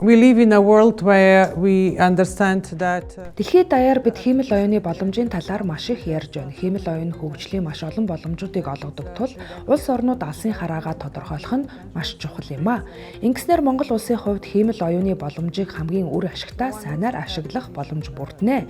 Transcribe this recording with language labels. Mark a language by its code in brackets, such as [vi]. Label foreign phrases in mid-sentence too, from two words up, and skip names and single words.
[en] We live in a world where we understand that [mn] Дэлхийд даяар бид хиймэл оюуны боломжийн талаар маш их ярьж байна. Хиймэл оюун хөгжлийн маш олон боломжуудыг олгодог тул улс орнууд алсын хараагаа тодорхойлох нь маш чухал юм а. Ингэснээр Монгол улсын хувьд хиймэл оюуны боломжийг хамгийн үр ашигтай сайнаар ашиглах боломж бүрднэ.